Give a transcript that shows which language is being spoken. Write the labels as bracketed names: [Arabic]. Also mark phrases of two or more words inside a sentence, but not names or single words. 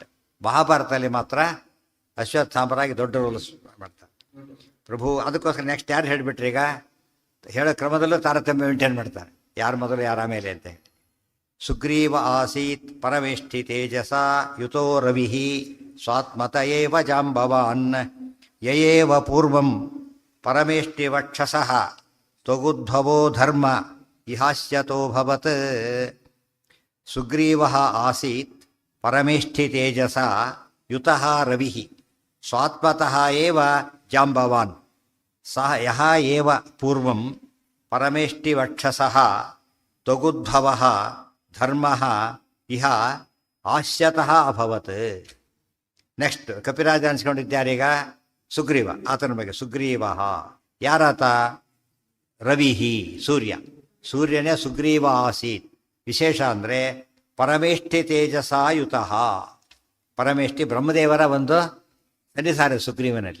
[Kannada] ಮಹಾಭಾರತದಲ್ಲಿ ಮಾತ್ರ ಅಶ್ವತ್ಥಾಮರಾಗಿ ದೊಡ್ಡ ರೋಲ್ಸ್ ಮಾಡ್ತಾರೆ ಪ್ರಭು. ಅದಕ್ಕೋಸ್ಕರ ನೆಕ್ಸ್ಟ್ ಯಾರು ಹೇಳಿಬಿಟ್ರೆ ಈಗ ಹೇಳೋ ಕ್ರಮದಲ್ಲೂ ತಾರತಮ್ಯ ಮೇಂಟೈನ್ ಮಾಡ್ತಾರೆ, ಯಾರು ಮೊದಲು ಯಾರ ಮೇಲೆ ಅಂತ ಹೇಳಿ. [Sanskrit] ಸುಗ್ರೀವ ಆಸೀತ್ ಪರಮೇಷ್ಠಿ ತೇಜಸ ಯುತೋ ರವಿ ಸ್ವಾತ್ಮತ ಏವ ಜಾಂಬವಾನ್ ಯಯೇವ ಪೂರ್ವಂ ಪರಮೇಷ್ಠಿ ವಕ್ಷಸಃ ತ್ವಗುದ್ಭವೋ ಧರ್ಮ ಇಹಾಸ್ಯತೋಭವತ್. ಸುಗ್ರೀವಃ ಆಸೀತ್ ಪರಮೇಷ್ಠಿ ತೇಜಸ ಯುತಃ ರವಿಃ ಸ್ವಾತ್ಮತಃ ಏವ ಜಾಂಬವಾನ್ ಸಹ ಯಹ ಏವ ಪೂರ್ವಂ ಪರಮೇಷ್ಠಿವಕ್ಷಸಃ ತ್ವಗುದ್ಭವಃ ಧರ್ಮಃ ಇಹ ಆಸ್ಯತಃ ಅಭವತ್. [Kannada] ನೆಕ್ಸ್ಟ್ ಕಪಿರಾಜ ಅನ್ಸ್ಕೊಂಡಿದ್ದಾರೀಗ ಸುಗ್ರೀವ. ಆತನ ಬಗ್ಗೆ ಸುಗ್ರೀವ. ಯಾರಾತ? ರವಿಹಿ, ಸೂರ್ಯ. ಸೂರ್ಯನೇ [Sanskrit] ಸುಗ್ರೀವ ಆಸೀತ್. [Kannada] ವಿಶೇಷ ಅಂದರೆ [Sanskrit] ಪರಮೇಷ್ಠಿ ತೇಜಸಾಯುತಃ. [Kannada] ಪರಮೇಷ್ಠಿ ಬ್ರಹ್ಮದೇವರ ಒಂದು ಸನ್ನಿಧಾನ ಸುಗ್ರೀವನಲ್ಲಿ.